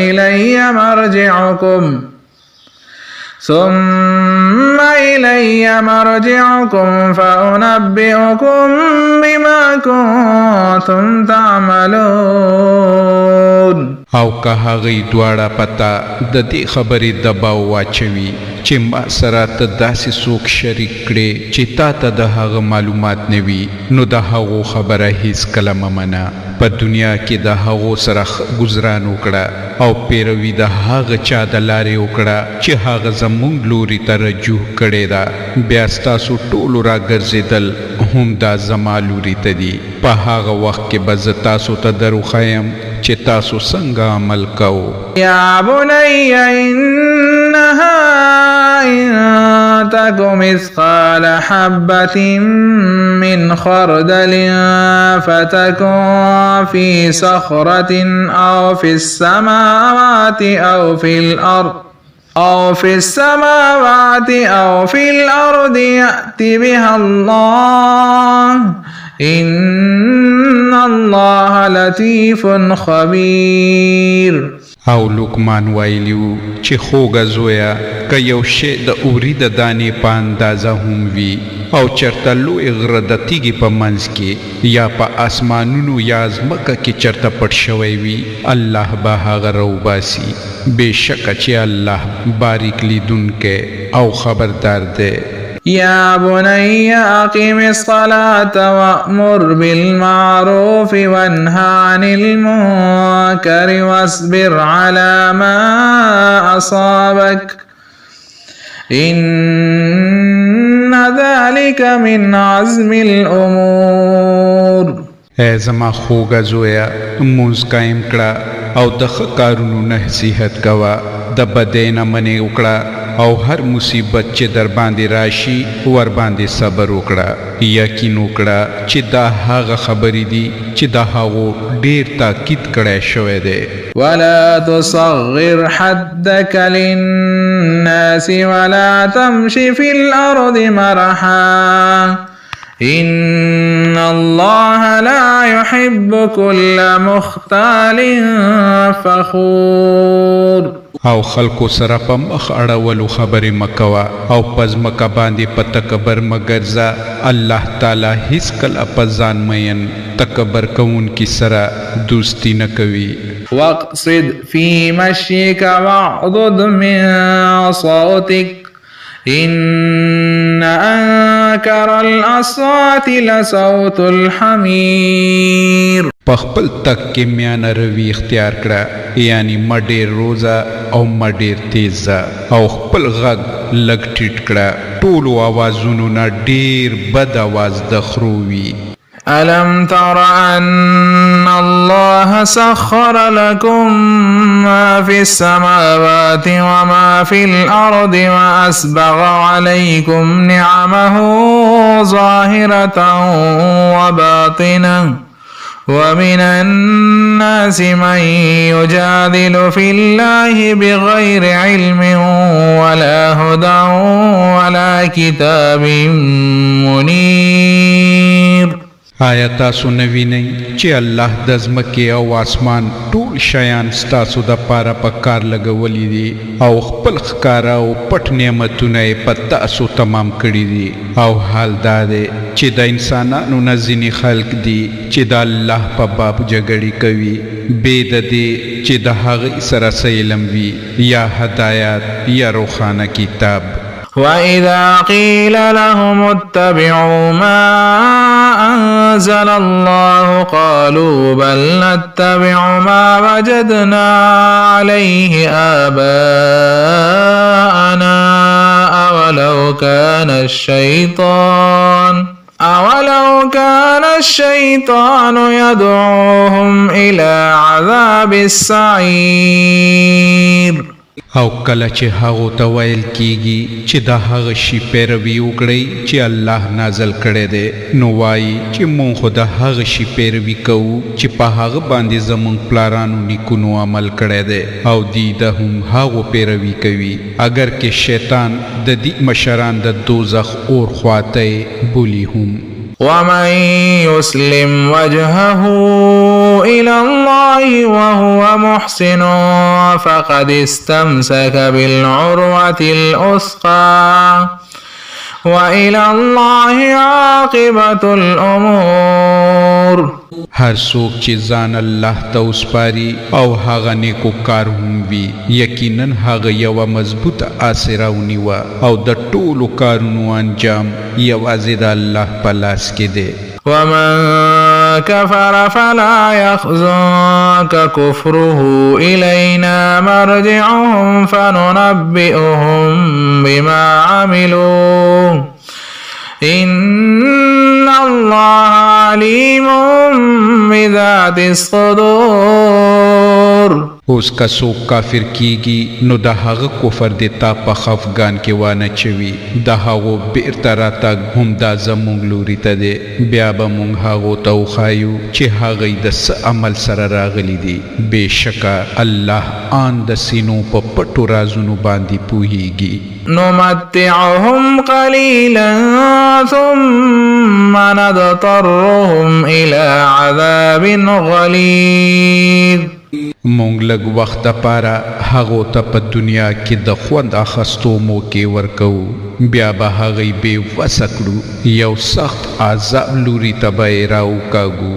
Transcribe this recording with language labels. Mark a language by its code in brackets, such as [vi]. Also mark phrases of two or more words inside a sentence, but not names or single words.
[ar] إلي مرجعكم فأنبئكم بما كنتم تعملون. [ps] او که هغوی دواړه پته د دې خبرې دباو واچوي چې ما سره ته داسې څوک شریک کړې چې تا ته د هغه معلومات نه وي نو د هغو خبره هیڅکله مه منه. په دنیا کې د هغو سره ګزران وکړه او پیروي د هغه چا د لارې وکړه چې هغه زمونږ لوري ته رجوع کړې ده. بیا ستاسو ټولو راګرځېدل هم دا زما لوري ته دي. په هغه وخت کې به زه تاسو ته دروښیم چې تاسو څنګه عمل کوو. [ar] یا بني انها ان تك مثقال حبة من خردل فتكن في صخرة أو في السماوات أو في الأرض يأت بها الله إن الله لطيف خبير. [ps] او لقمان ویلیو چې خوږه زویه که یو شی د اوري د دانې په اندازه هم وي او چرته لوی غره د تیږې په منځ کې یا په اسمانونو یا ځمکه کې چرته پټ شوی وي الله به هغه راوباسي. بېشکه چې الله باریک لیدونکی او خبردار دی. [ar] يا بني أقم الصلاة وأمر بالمعروف وانه عن المنكر واصبر على ما أصابك إن ذلك من عزم الأمور. [ps] اے زما خوږه زویه مونځ قایم کړه او د ښه کارونو نصیحت کوه. د بدۍ نه منې وکړه او هر مصیبت چې در باندې راشي ور باندې صبر وکړه یقین وکړه چې دا هغه خبرې دي چې دا هغو ډیر تاکید کړی شوی دی [ar] ولا تصغر حدك للناس ولا تمش في الأرض مرحا إن الله لا يحب كل مختال فخور [ps] او خلکو سره په مخ اړولو خبرې مکوه او پز مکه باندې په تکبر مګرځه الله تعالی هیڅ کله په ځان مین تکبر کوونکي سره دوستی نه کوي [ar] واقصد في مشيك واغضض من صوتك إن أنكر الأصوات لصوت الحمير [ps] پخپل تک کې میانه روی اختیار کړه یعنی مډیر روزه او مډیر تیزه او خپل غږ لږ ټیټ کړه ټولو آوازونو نه ډیر بد آواز د خرو وي [ar] ألم تر أن الله سخر لكم ما في السماوات وما في الأرض وأسبغ عليكم نعمه ظاهرة وباطنة ومن الناس من يجادل في الله بغير علم ولا هدى ولا كتاب منير [ps] آیا تاسو نوینئ چې الله د ځمکې او آسمان ټول شیان ستاسو د پاره په کار لګولی دي او خپل ښکاره او پټ نعمتونه یې په تاسو تمام کړي دي او حال دا دی چې د انسانانو نه ځینې خلک دي چې د الله په باب جګړې کوي بې د دې چې د هغې سره څه علم وي یا هدایت یا روښانه کتاب [ar] وإذا قيل لهم اتبعوا ما أنزل الله قالوا بل نتبع ما وجدنا عليه آباءنا أولو كان الشيطان يدعوهم إلى عذاب السعير [ps] او کله چې هغو ته ویل کیږي چې د هغه شي پیروي وکړئ چې الله نازل کړی دی نو وایي چې مونږ خو د هغه شي پیروي کوو چې په هغه باندې زمونږ پلارانو نیکونو عمل کړی دی او دی د هم هغو پیروي کوي اگر کې شیطان د دې مشران د دوزخ اور خواته بولی هم [ar] ومن يسلم وجهه إلى الله وهو محسن فقد استمسك بالعروة الأثقى وإلى الله عاقبة الأمور [ps] هر څوک چې ځان الله ته وسپاري او هغه نیکو کار هم وي یقینا هغه یوه مضبوطه آسره ونیوه او د ټولو کارونو انجام یوازې د الله په لاس کې دی [ar] ومن كفر فلا يحزنك كفره إلينا مرجعهم فننبئهم بما عملوا إن الله عليم بذات الصدور [ps] اوس که څوک کافر کیږي نو د هغه کفر د تا په خفګان کې وانه چوي د هغو بیرته راتګ هم دا زموږ لوري ته دی بیا به موږ هغو ته وښایو چې هغوی د څه عمل سره راغلي دي بېشکه الله آن د سینو په پټو رازونو باندې پوهیږي [ar] نمتعهم قليلا ثم نضطرهم إلى عذاب غليظ [ps] مونږ لږ وخت دپاره هغو ته په دنیا کې د خوند اخیستو موقع ورکوو بیا به هغوی بې وسه کړو یو سخت عذاب لوري ته به یې راوکاږو